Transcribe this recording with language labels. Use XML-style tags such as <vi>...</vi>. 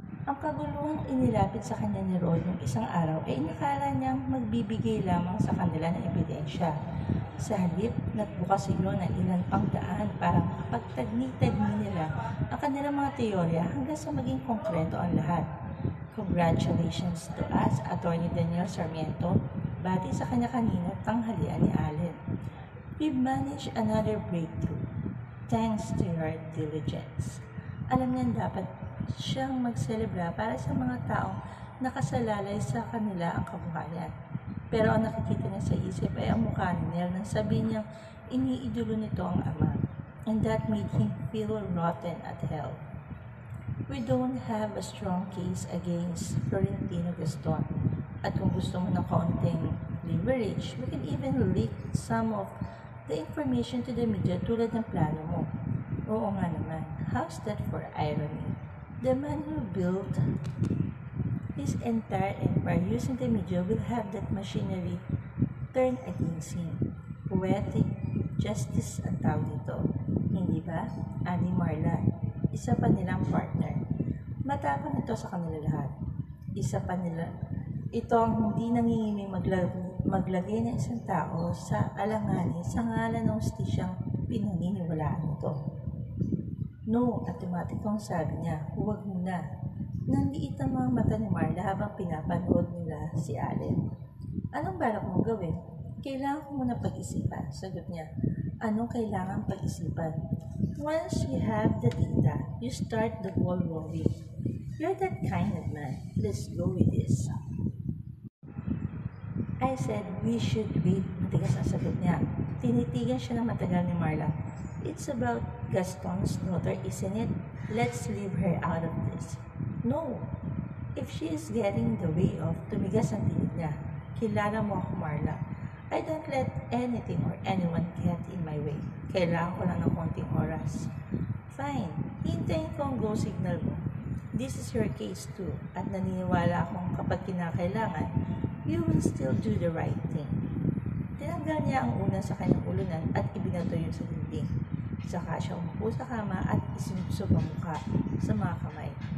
<tl>Ang kaguluhang inilapit sa kanya ni Rod ng isang araw ay inakala niyang magbibigay lamang sa kanila ng ebidensya. Sa halip, nagbukas ito ng ilan pang daan para makapagtagni-tagni nila ang kanilang mga teorya hanggang sa maging konkreto ang lahat.</tl> <en>Congratulations to us,</en> <tl>Atty. Daniel Sarmiento, bati sa kanya kanina tanghalian ni Allen.</tl> <en>We've managed another breakthrough, thanks to your diligence.</en> <tl>Alam niyan dapat siyang magselebra para sa mga taong nakasalalay sa kanila ang kabuhayan. Pero ang nakikita niya sa isip ay ang mukha ni Nell nang sabihin niyang iniidolo nito ang ama.</tl> <en>And that made him feel rotten at hell. We don't have a strong case against Florentino Gaston.</en> <tl>At kung gusto mo ng kaunting leverage,</tl> <en>we can even leak some of the information to the media</en> <tl>tulad ng plano mo. Oo nga naman.</tl> <en>How's that for irony? The man who built his entire empire using the media will have that machinery turned against him. Poetic justice</en> <tl>ang tawag dito. Hindi ba? Ani Marlan, isa pa nilang partner. Matapang ito sa kanila lahat. Isa pa nila. Ito ang hindi nangingiming maglagay ng isang tao sa alanganin sa ngalan ng hustisyang pinaniniwalaan nito. No, automatikong sabi niya, huwag muna. Nanliit ang mga mata ni Marla habang pinapanood nila si Allen. Anong balak mong gawin? Kailangan ko muna pag-isipan, sagot niya. Anong kailangan pag-isipan?</tl> <en>Once you have the data, you start the ball rolling. You're that kind of man. Let's go with this. I said, we should wait.</en> <tl>Matigas ang sagot niya. Tinitigan siya ng matagal ni Marla.</tl> <en>It's about Gaston's daughter, isn't it? Let's leave her out of this. No. If she is getting in the way of,</en> <tl>tumigas ang tinig niya. Kilala mo ako,</tl> <en>Marla. I don't let anything or anyone get in my way.</en> <tl>Kailangan ko lang ng konting oras. Fine. Hintayin ko ang go signal mo.</tl> <en>This is your case too.</en> <tl>At naniniwala akong kapag kinakailangan,</tl> <en>you will still do the right thing.</en> <tl>Tinanggal niya ang una sa kanyang ulunan at ibinato yun sa dingding. Saka siya umupo sa kama at isinubsob ang mukha sa mga kamay.</tl>